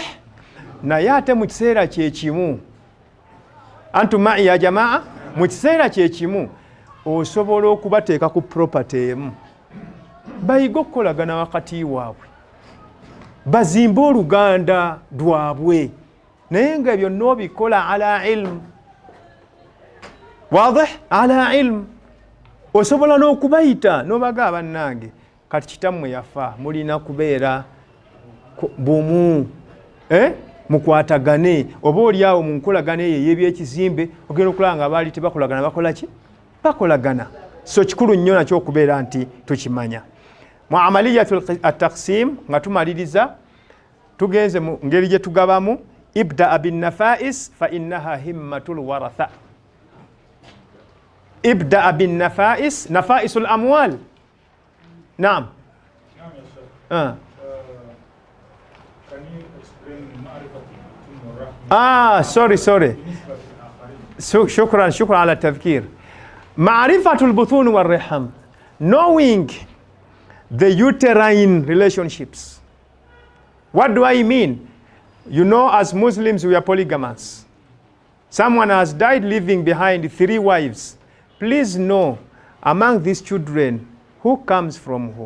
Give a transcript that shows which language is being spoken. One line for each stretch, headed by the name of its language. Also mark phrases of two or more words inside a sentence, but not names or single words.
Ganda: Naye ate mu kiseera kyekimu,
Arabic: أنتم معي يا جماعة,
Ganda: mu kiseera kyekimu osobola okubateeka ku property emu, bayiga okukolagana wakati waabwe, bazimbe oluganda lwabwe, naye nga ebyo n'obikola
Arabic: على علم. واضح؟ على علم.
Ganda: Osobola n'okubayita n'obaga bannange kati kitammwe yafa, mulina kubeera bumu, mukwatagane, oba oliawo mu nkolagana eyo ey'ebyekizimbe ogenda okulaba nga baali tebakolagana, bakola ki? Bakolagana. So kikulu nnyo nakyo okubeera nti tukimanya. Mu
Arabic: عملية التقسيم
Ganda: nga tumaliriza tugenze mu ngeri gye tugabamu,
Arabic: ابدأ بالنفائس فإنها همة الورثة. ابدأ بالنفائس، نفائس الأموال. نعم.
English: Can you explain ma'rifatul
Arabic: sorry. شكرا على التذكير. معرفة البطون والأرحام,
English: knowing the uterine relationships. What do I mean? You know, as Muslims we are polygamous. Someone has died leaving behind 3 wives. Please know, among these children, who comes from who?